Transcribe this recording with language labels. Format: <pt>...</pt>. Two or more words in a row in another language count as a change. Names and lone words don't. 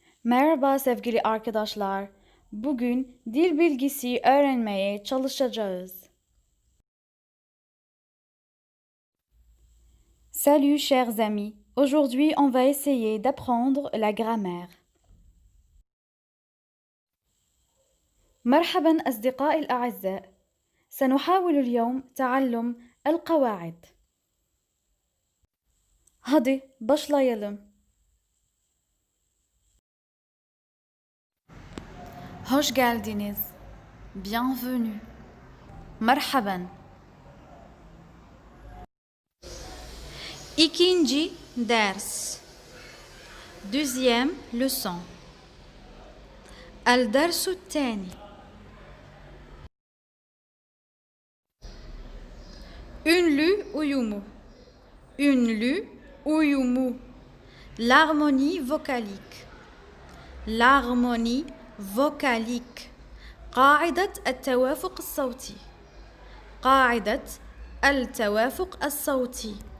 <tr>Merhaba sevgili arkadaşlar. Bugün dil bilgisi öğrenmeye çalışacağız.</tr> <fr>Salut chers amis. Aujourd'hui, on va essayer d'apprendre la grammaire.</fr> <ar>مرحبا أصدقائي الأعزاء. سنحاول اليوم تعلم القواعد.</ar> <tr>Hadi başlayalım. Hoş geldiniz.</tr> <fr>Bienvenue. Merhaban.</fr> <tr>İkinci ders.</tr> <fr>Deuxième leçon.</fr> <ar>الدرس الثاني.</ar> <tr>Ünlü uyumu. Ünlü uyumu.</tr> <fr>L'harmonie vocalique. L'harmonie vocalique.</fr> <ar>قاعدة التوافق الصوتي. قاعدة التوافق الصوتي.</ar>